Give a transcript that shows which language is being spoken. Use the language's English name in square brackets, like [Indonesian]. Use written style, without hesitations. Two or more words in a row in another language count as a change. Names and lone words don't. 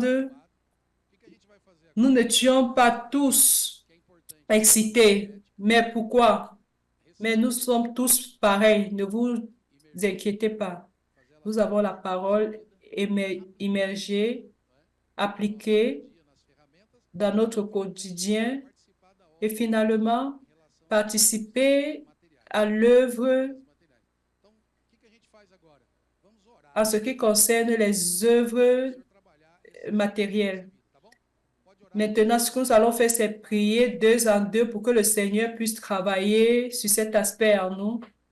[Portuguese] O que a gente vai fazer agora? [French] nous n'étions pas tous [Portuguese] Que é importante. [French] excités. Mais pourquoi? Mais nous sommes tous pareils. Ne vous inquiétez pas. Nous avons la parole immergée, appliquée [Portuguese] Dia nas ferramentas, [French] dans notre quotidien [Portuguese] participar da obra [French] et finalement [Portuguese] em relação [French] participer [Portuguese] aos [French] à l'œuvre [Portuguese] materiais. Então, o que a gente faz agora? Vamos orar. [French] en ce qui concerne les œuvres [Portuguese] Senhor trabalhar esse [French] matérielles. [Portuguese] tá bom? Pode orar. [French] Maintenant, ce que nous allons faire, c'est prier 2 en 2 pour que le Seigneur puisse travailler sur cet aspect en nous.